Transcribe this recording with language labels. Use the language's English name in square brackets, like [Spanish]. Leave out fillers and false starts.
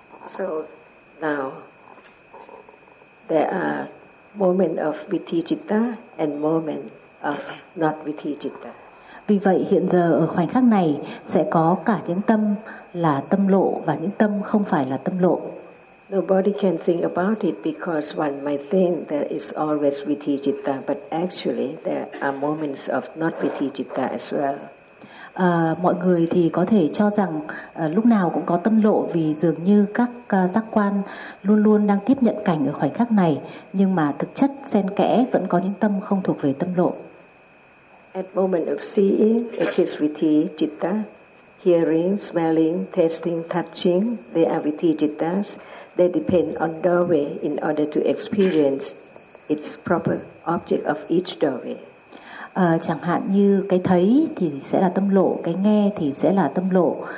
[English] So now there are moment of vitti citta and moment of not vitti citta. [Vietnamese] Vì vậy hiện giờ ở khoảnh khắc này sẽ có cả những tâm là tâm lộ và những tâm không phải là tâm lộ. [English] Nobody can think about it because one might think there is always vitti citta, but actually there are moments of not vitti citta as well. [Vietnamese] Mọi người thì có thể cho rằng lúc nào cũng có tâm lộ vì dường như các giác quan luôn luôn đang tiếp nhận cảnh ở khoảnh khắc này, nhưng mà thực chất xen kẽ vẫn có những tâm không thuộc về tâm lộ. [English] At moment of seeing, it is vitti citta. Hearing, smelling, tasting, touching, they are vitti cittas. They depend on doorway in order to experience its proper object of each doorway. [Vietnamese] Chẳng hạn như cái thấy thì sẽ là tâm lộ, cái nghe thì sẽ là tâm lộ.